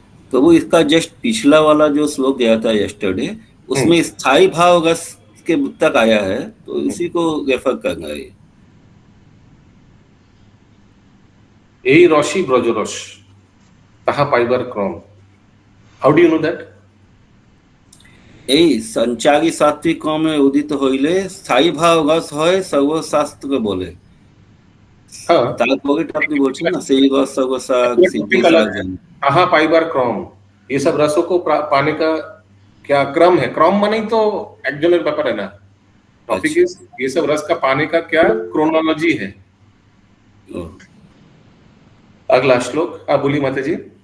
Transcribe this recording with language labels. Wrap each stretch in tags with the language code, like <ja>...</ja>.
<hi>तो वो इसका जस्ट पिछला वाला जो श्लोक गया था यस्टरडे, उसमें स्थायी भाव रस के तक आया है, तो इसी को रेफर करना है।</hi> <bn>यही रसी ब्रज रस ताहा पाइबार क्रम।</bn> <en>How do you know that?</en> <bn>এই সঞ্চারী সাত্বিক ক্রমে উদিত হইলে স্থায়ী ভাব রস হয় সর্বশাস্ত্র বলে।</bn> <hi>हाँ,</hi> <bn>তারপরে আপনি বলছেন না সেই রস সর্বসার সিদ্ধি সাধন। ताहा पाइबार क्रम,</bn> <hi>ये सब रसों को पाने का क्या क्रम है? क्रम माने तो एक जन ब्यापार है ना,</hi> <en>topic is</en> <hi>ये सब रस का पाने का क्या क्रोनोलॉजी है। अगला श्लोक आप बोली माता जी।</hi>